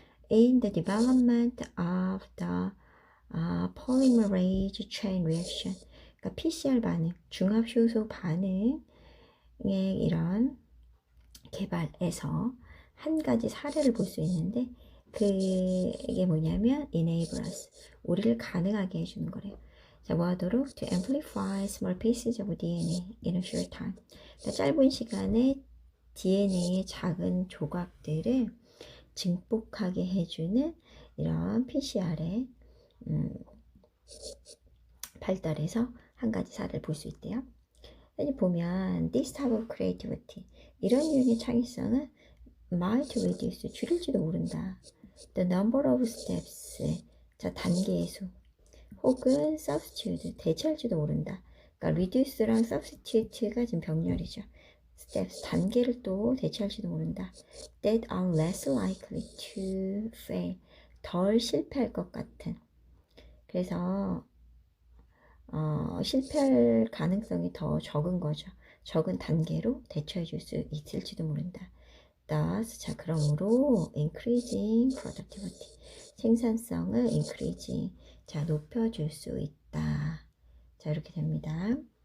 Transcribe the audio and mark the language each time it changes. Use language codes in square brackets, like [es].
[en] In the development of the polymerase chain reaction, [ko] 그러니까 PCR 반응, 중합효소 반응의 이런 개발에서 한 가지 사례를 볼 수 있는데 그게 뭐냐면 [en] enable us, [ko] 우리를 가능하게 해주는 거래요. 자, 뭐 하도록? [en] To amplify small pieces of DNA in a short time. [ko] 그러니까 짧은 시간에 DNA의 작은 조각들을 증폭하게 해주는 이런 PCR의 발달해서 한 가지 사례를 볼 수 있대요. 여기 보면 [en] this type of creativity, [ko] 이런 유형의 창의성은 [en] might reduce, [ko] 줄일지도 모른다. [en] The number of steps, [ko] 자, 단계의 수. 혹은 substitute, 대체할지도 모른다. 그러니까 reduce랑 substitute가 지금 병렬이죠. steps, 단계를 또 대체할지도 모른다. [en] That are less likely to fail, [ko] 덜 실패할 것 같은. 그래서 실패할 가능성이 더 적은 거죠. 적은 단계로 대처해 줄 수 있을지도 모른다. [en] Thus, [ko] 자, 그러므로 [en] increasing productivity, [ko] 생산성을 increasing, 자, 높여줄 수 있다. 자, 이렇게 됩니다.